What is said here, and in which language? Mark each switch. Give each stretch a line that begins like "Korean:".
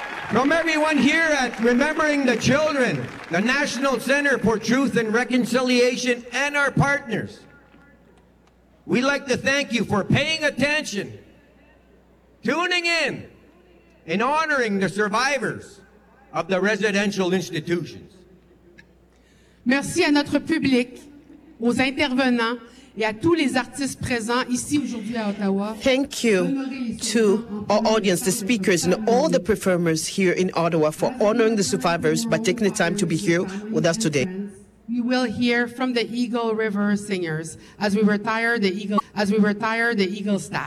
English: From everyone here at Remembering the Children, the National Center for Truth and Reconciliation, and our partners, we'd like to thank you for paying attention, tuning in, and honoring the survivors of the residential institutions.
French: Merci à notre public, aux intervenants et à tous les artistes présents ici aujourd'hui à Ottawa.
English: Thank you to our audience, the speakers, and all the performers here in Ottawa for honoring the survivors by taking the time to be here with us today. We will hear from the Eagle River Singers as we retire the Eagle staff.